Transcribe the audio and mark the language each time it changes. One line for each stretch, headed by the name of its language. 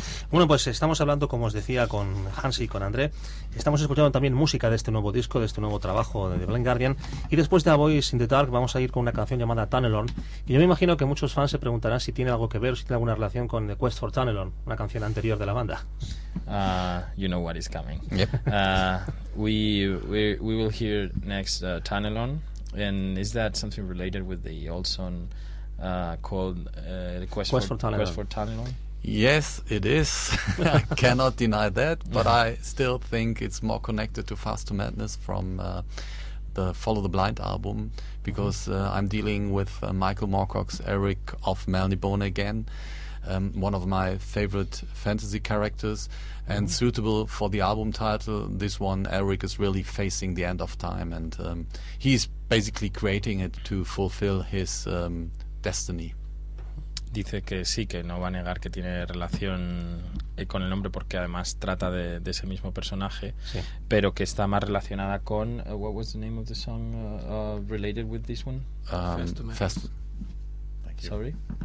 Spanish: Bueno, pues estamos hablando, como os decía, con Hansi y con André. Estamos escuchando también música de este nuevo disco, de este nuevo trabajo de Blind Guardian, y después de A Voice in the Dark vamos a ir con una canción llamada Tunnel On, y yo me imagino que muchos fans se preguntarán si tiene algo que ver o si tiene alguna relación con The Quest for Tunnel On, una canción anterior de la banda.
English: You know what is coming. Yep. We will hear next Tunnel On, and is that something related with the old song called Quest for Tunnel On? Yes, it is. I cannot deny that, but I still think it's more connected to Fast to Madness from the Follow the Blind album, because I'm dealing with Michael Moorcock's Eric of Melnibone again, one of my favorite fantasy characters, and suitable for the album title. This one, Eric is really facing the end of time, and he's basically creating it to fulfill his destiny.
Spanish: Dice que sí, que no va a negar que tiene relación con el nombre, porque además trata de ese mismo personaje, Sí. pero que está más relacionada con
English: what was the name of the song related with this one? Fast to Madness. Thank you. Sorry?